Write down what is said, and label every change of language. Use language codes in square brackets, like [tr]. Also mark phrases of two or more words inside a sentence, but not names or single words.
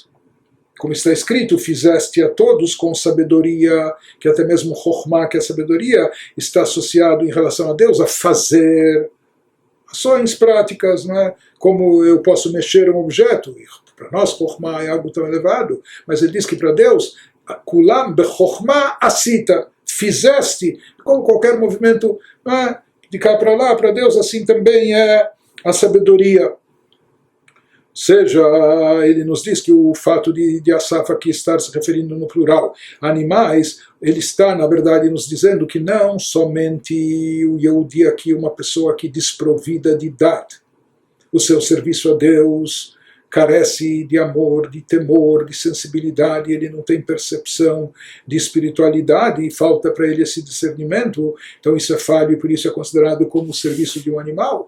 [pt] Como está escrito, fizeste a todos com sabedoria, que até mesmo Chokhmah, que é a sabedoria, está associado em relação a Deus, a fazer ações práticas, não é? Como eu posso mexer um objeto. Para nós, Chokhmah é algo tão elevado, mas ele diz que para Deus, [he] כולם בחכמה עשית, [pt] fizeste, como qualquer movimento, não é? De cá para lá, para Deus assim também é a sabedoria. Seja, ele nos diz que o fato de Asaf aqui estar se referindo no plural animais, ele está, na verdade, nos dizendo que não somente o Yehudi aqui, uma pessoa que desprovida de Dat, o seu serviço a Deus carece de amor, de temor, de sensibilidade, ele não tem percepção de espiritualidade e falta para ele esse discernimento, então isso é falho e por isso é considerado como o serviço de um animal.